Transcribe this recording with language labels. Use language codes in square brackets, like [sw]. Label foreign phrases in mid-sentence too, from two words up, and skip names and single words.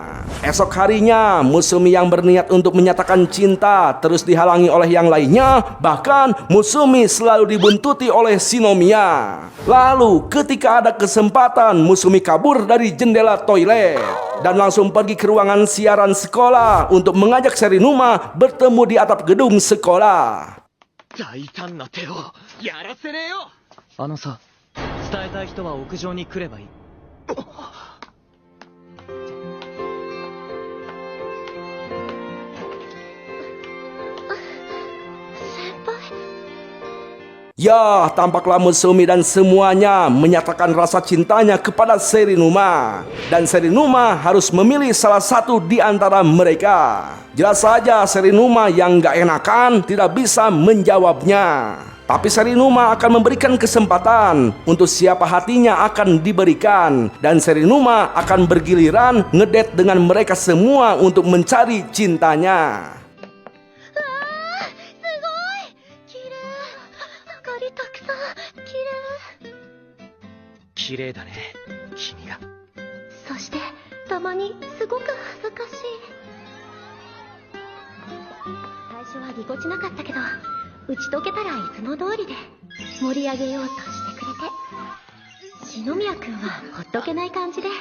[id] Esok harinya Musumi yang berniat untuk menyatakan cinta terus dihalangi oleh yang lainnya. Bahkan Musumi selalu dibuntuti oleh Shinomiya. Lalu ketika ada kesempatan, Musumi kabur dari jendela toilet dan langsung pergi ke ruangan siaran sekolah untuk mengajak Serinuma bertemu di atap gedung sekolah. [ja] 大胆な手をやらせねえよ。あのさ、伝えたい人は屋上に来ればいい。先輩。 [id] Ya, tampaklah Musumi dan semuanya menyatakan rasa cintanya kepada Serinuma. Dan Serinuma harus memilih salah satu di antara mereka. Jelas saja Serinuma yang gak enakan tidak bisa menjawabnya. Tapi Serinuma akan memberikan kesempatan untuk siapa hatinya akan diberikan. Dan Serinuma akan bergiliran ngedate dengan mereka semua untuk mencari cintanya. [ja] 綺麗だね、君が。そしてたまにすごく恥ずかしい。最初はぎこちなかったけど、打ち解けたらいつも通りで盛り上げようとしてくれて、篠宮くんはほっとけない感じで。